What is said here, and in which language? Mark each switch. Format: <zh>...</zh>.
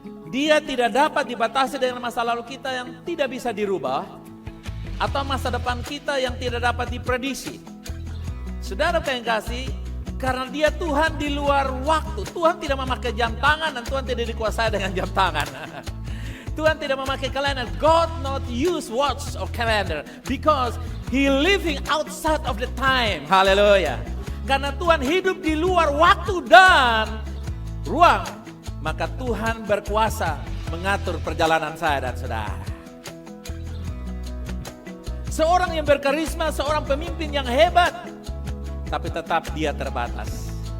<id>Dia tidak dapat dibatasi dengan masa lalu kita yang tidak bisa dirubah. atau masa depan kita yang tidak dapat diprediksi. Saudara yang kasih, karena dia Tuhan di luar waktu. Tuhan tidak memakai jam tangan dan Tuhan tidak dikuasai dengan jam tangan. Tuhan tidak memakai kalender.</id> <en>God not use watch or calendar because He living outside of the time.</en> <id>Haleluya. Karena Tuhan hidup di luar waktu dan ruang, maka Tuhan berkuasa mengatur perjalanan saya dan saudara. Seorang yang berkarisma, seorang pemimpin yang hebat, tapi tetap dia terbatas.</id>